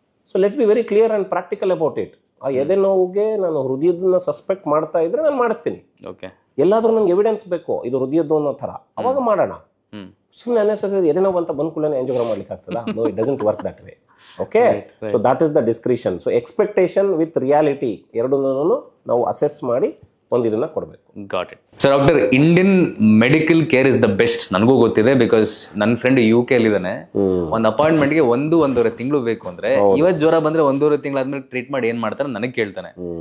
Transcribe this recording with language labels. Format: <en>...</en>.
<en>So let's be very clear and practical about it.</en> <kn>ಆ ಎದೆ ನೋವಿಗೆ ನಾನು ಹೃದಯದನ್ನ ಸಸ್ಪೆಕ್ಟ್ ಮಾಡ್ತಾ ಇದ್ರೆ ನಾನು ಮಾಡಿಸ್ತೀನಿ. ಎಲ್ಲಾದ್ರೂ ನಂಗೆ ಎವಿಡೆನ್ಸ್ ಬೇಕು, ಇದು ಹೃದಯದ್ದು ಅನ್ನೋ ಥರ, ಅವಾಗ ಮಾಡೋಣ. ಸುಮ್ಮನೆ ಅನ್ನೆಸೆಸರಿ ಎದೆ ನೋವು ಅಂತ ಬಂದ್ ಕೂಡಲೇ ಆಂಜಿಯೋಗ್ರಾಮ್ ಮಾಡ್ಲಿಕ್ಕೆ ಆಗ್ತದ?</kn> <en>No, it doesn't work that way. Okay, so that is the discretion. So expectation with reality</en> <kn>ಎರಡನ್ನೂ ನಾವು ಅಸೆಸ್ ಮಾಡಿ ಒಂದು ಇದನ್ನ ಕೊಡಬೇಕು.</kn> <en>Got it. So doctor, Indian medical care is the best,</en> <kn>ನನಗೂ ಗೊತ್ತಿದೆ. ಬಿಕಾಸ್ ನನ್ನ ಫ್ರೆಂಡ್ UK ಅಲ್ಲಿ ಇದ್ದಾನೆ. ಒಂದು ಅಪಾಯಿಂಟ್ಮೆಂಟ್ಗೆ 1-1.5 ತಿಂಗಳು ಬೇಕು ಅಂದ್ರೆ, ಇವತ್ತು ಜ್ವರ ಬಂದ್ರೆ 1.5 ತಿಂಗಳಾದ್ಮೇಲೆ ಟ್ರೀಟ್ ಮಾಡಿ ಏನ್ ಮಾಡ್ತಾರೆ ನನಗೆ ಕೇಳ್ತಾನೆ.</kn>